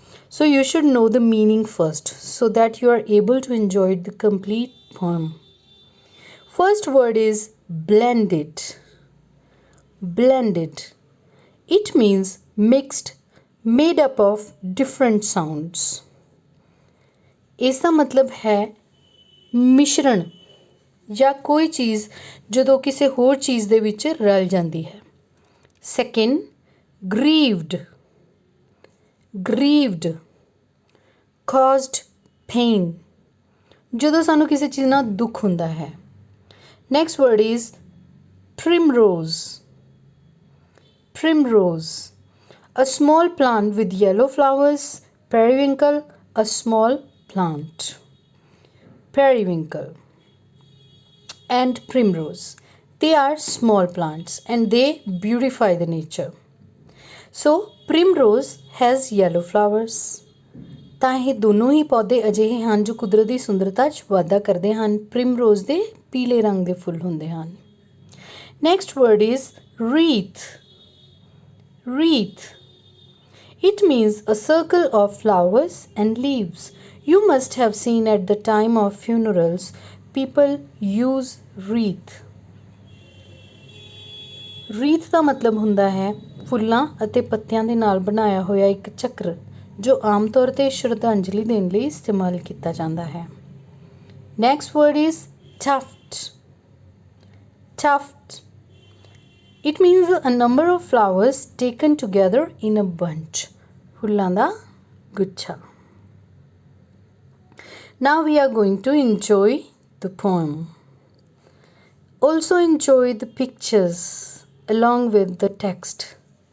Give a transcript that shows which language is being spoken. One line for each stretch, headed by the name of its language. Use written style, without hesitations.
English: So you should know the meaning first so that you are able to enjoy the complete poem. First word is blended. Blended. It means mixed, made up of different sounds.
Hindi: इसका मतलब है मिश्रण
Punjabi: ਜਾਂ ਕੋਈ ਚੀਜ਼ ਜਦੋਂ ਕਿਸੇ ਹੋਰ ਚੀਜ਼ ਦੇ ਵਿੱਚ ਰਲ ਜਾਂਦੀ ਹੈ।
English: Second, grieved. grieved caused pain,
Punjabi: ਜਦੋਂ ਸਾਨੂੰ ਕਿਸੇ ਚੀਜ਼ ਨਾਲ ਦੁੱਖ ਹੁੰਦਾ ਹੈ।
English: Next word is primrose. primrose, a small plant with yellow flowers. Periwinkle, a small plant. Periwinkle and primrose, they are small plants and they beautify the nature. So primrose has yellow flowers.
Punjabi: ਤਾਂ ਇਹ ਦੋਨੋਂ ਹੀ ਪੌਦੇ ਅਜਿਹੇ ਹਨ ਜੋ ਕੁਦਰਤੀ ਸੁੰਦਰਤਾ 'ਚ ਵਾਧਾ ਕਰਦੇ ਹਨ। primrose ਦੇ ਪੀਲੇ ਰੰਗ ਦੇ ਫੁੱਲ ਹੁੰਦੇ ਹਨ।
English: Next word is wreath. wreath, it means a circle of flowers and leaves. You must have seen at the time of funerals people use wreath.
Punjabi: wreath ਦਾ ਮਤਲਬ ਹੁੰਦਾ ਹੈ ਫੁੱਲਾਂ ਅਤੇ ਪੱਤਿਆਂ ਦੇ ਨਾਲ ਬਣਾਇਆ ਹੋਇਆ ਇੱਕ ਚੱਕਰ, ਜੋ ਆਮ ਤੌਰ 'ਤੇ ਸ਼ਰਧਾਂਜਲੀ ਦੇਣ ਲਈ ਇਸਤੇਮਾਲ ਕੀਤਾ ਜਾਂਦਾ ਹੈ।
English: Next word is tuft. tuft, it means a number of flowers taken together in a bunch.
Punjabi: ਫੁੱਲਾਂ ਦਾ ਗੁੱਛਾ।
English: Now we are going to enjoy the poem. Also enjoy the pictures along with the text.